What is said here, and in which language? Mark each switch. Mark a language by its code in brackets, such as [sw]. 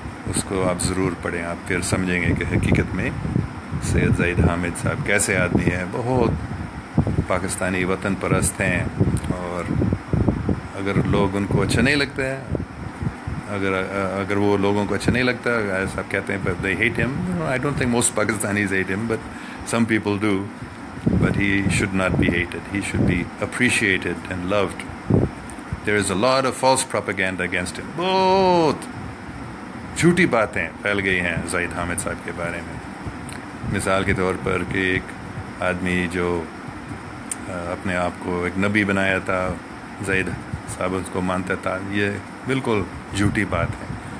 [ur] اس کو آپ ضرور پڑھیں, آپ پھر سمجھیں گے کہ حقیقت میں سید زید حامد صاحب کیسے آدمی ہیں. بہت پاکستانی وطن پرست ہیں, اور اگر لوگ ان کو اچھا نہیں لگتا ہے, اگر وہ لوگوں کو اچھا نہیں لگتا, ایسا آپ کہتے ہیں [en] but they hate him. I don't think most Pakistanis hate him, but some people do. But he should not be hated. He should be appreciated and loved. There is a lot of false propaganda against him. [ur] بہت جھوٹی باتیں پھیل گئی ہیں زید حامد صاحب کے بارے میں. مثال کے طور پر کہ ایک آدمی جو اپنے آپ کو ایک نبی بنایا تھا، زید صاحب اس کو مانتا تھا، یہ بالکل جھوٹی بات ہے.